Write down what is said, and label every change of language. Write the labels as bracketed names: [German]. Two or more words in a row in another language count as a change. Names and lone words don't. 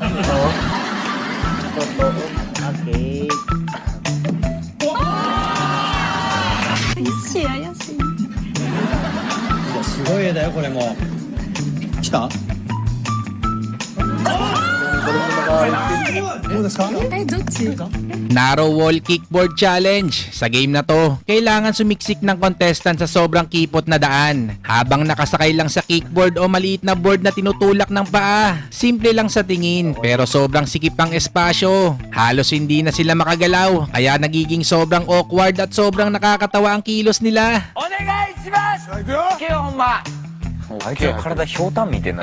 [English] Okay. [Japanese] 怪しい怪しい。すごい絵だよこれも。来た？どうですか？え、どっち？ [Filipino] Narrow Wall Kickboard Challenge. Sa game na to, kailangan sumiksik ng contestant sa sobrang kipot na daan habang nakasakay lang sa kickboard o maliit na board na tinutulak ng paa. Simple lang sa tingin pero sobrang sikip ang espasyo. Halos hindi na sila makagalaw kaya nagiging sobrang awkward at sobrang nakakatawa ang kilos nila. [Japanese] お願いしますけよほんまあいつは体ひょうたんみてえな。